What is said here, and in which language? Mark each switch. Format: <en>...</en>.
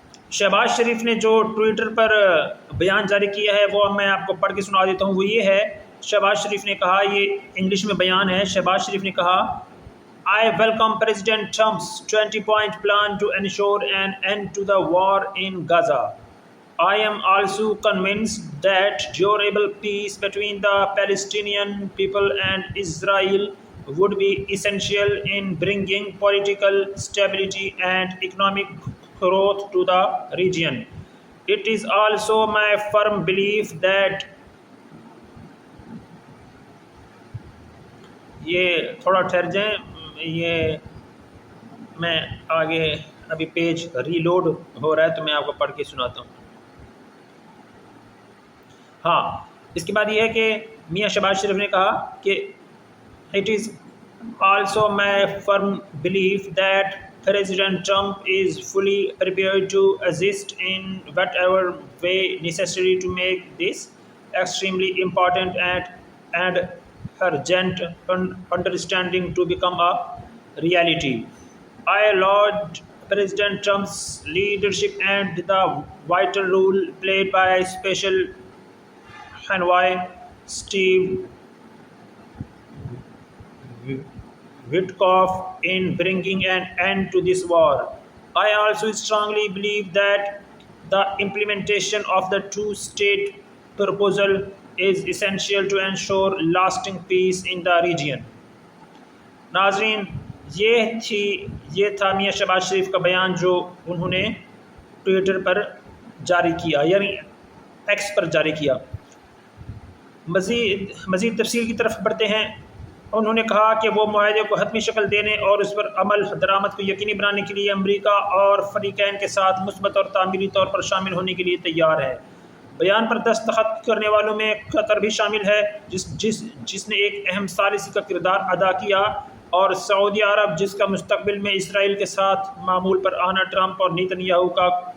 <ur>شہباز شریف نے جو ٹویٹر پر بیان جاری کیا ہے وہ میں آپ کو پڑھ کے سنا دیتا ہوں۔ وہ یہ ہے، شہباز شریف نے کہا، یہ انگلش میں بیان ہے۔ شہباز شریف نے کہا،</ur> <en>I welcome President Trump's 20-point plan to ensure an end to the war in Gaza. I am also convinced that durable peace between the Palestinian people and Israel would be essential in bringing political stability and economic growth to the region. It is also my firm belief that</en> <ur>یہ تھوڑا ٹھہر جائیں، یہ میں آگے ابھی page reload ہو رہا ہے تو میں آپ کو پڑھ کے سناتا ہوں۔ ہاں، اس کے بعد یہ ہے کہ میاں شہباز شریف نے کہا کہ</ur> <en>It is also my firm belief that President Trump is fully prepared to assist in whatever way necessary to make this extremely important and urgent understanding to become a reality. I laud President Trump's leadership and the vital role played by Special Envoy Steve Witkoff in bringing an end to this war. I also strongly believe that the implementation of the two-state proposal is essential to ensure lasting peace in the region.</en> <ur>ناظرین، یہ تھا میاں شہباز شریف کا بیان جو انہوں نے Twitter پر جاری کیا، یعنی ایکس پر جاری کیا۔ مزید تفصیل کی طرف بڑھتے ہیں۔ انہوں نے کہا کہ وہ معاہدے کو حتمی شکل دینے اور اس پر عمل درآمد کو یقینی بنانے کے لیے امریکہ اور فریقین کے ساتھ مثبت اور تعمیری طور پر شامل ہونے کے لیے تیار ہے۔ بیان پر دستخط کرنے والوں میں قطر بھی شامل ہے، جس نے ایک اہم ثالثی کا کردار ادا کیا، اور سعودی عرب، جس کا مستقبل میں اسرائیل کے ساتھ معمول پر آنا ٹرمپ اور نیتن یاہو کا</ur>